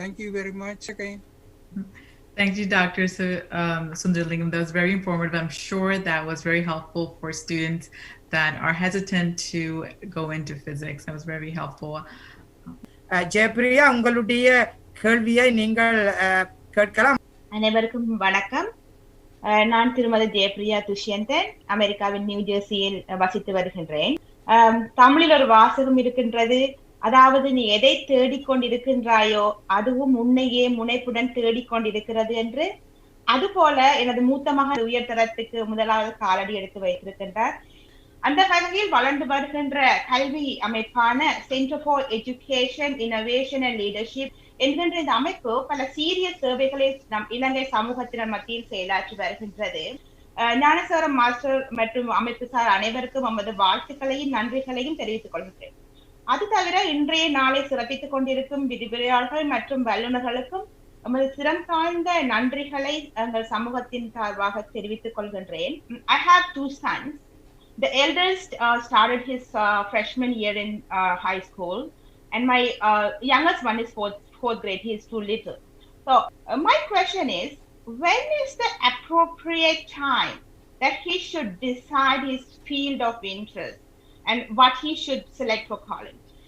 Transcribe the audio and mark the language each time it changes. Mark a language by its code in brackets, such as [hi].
[en] Thank you very much again. Thank you, Dr. Sundarlingam. That was very informative. I'm sure that was very helpful for students that are hesitant to go into physics. That was very helpful. [ta] Jayapriya, உங்களுடைய கேள்வியை நீங்கள் கேட்கலாம். அனைவருக்கும் வணக்கம். நான் திருமதி ஜெயப்பிரியா துஷ்யந்தன், அமெரிக்காவின் new ஜெர்சியில் வசித்து வருகின்றேன். தமிழில் ஒரு வாசகம் இருக்கின்றது, அதாவது நீ எதை தேடிக்கொண்டிருக்கின்றாயோ அதுவும் உன்னையே முனைப்புடன் தேடிக்கொண்டிருக்கிறது என்று. அதுபோல எனது மூத்த மகன் உயர்தரத்துக்கு முதலாவது காலடி எடுத்து வைத்திருக்கின்றார். அந்த வகையில் வளர்ந்து வருகின்ற கல்வி அமைப்பான centre for education, innovation and leadership என்கின்ற இந்த அமைப்பு பல சீரிய சேவைகளை நம் இலங்கை சமூகத்தினர் மத்தியில் செயலாற்றி வருகின்றது. ஞானசார மாஸ்டர் மற்றும் அமைப்பு சார் அனைவருக்கும் நமது வாழ்த்துக்களையும் நன்றிகளையும் தெரிவித்துக் கொள்கிறேன். அது தவிர இன்றைய நாளை சிறப்பித்துக் கொண்டிருக்கும் விரிவுரையாளர்கள் மற்றும் வல்லுநர்களுக்கும் நமது சிரம் தாழ்ந்த நன்றிகளை எங்கள் சமூகத்தின் சார்பாக தெரிவித்துக் கொள்கின்றேன். [en] I have 2 sons. The eldest started his freshman year in high school, and my youngest one is fourth grade. He is too little. So my question is, when is the appropriate time that he should decide his field of interest and what he should select for college?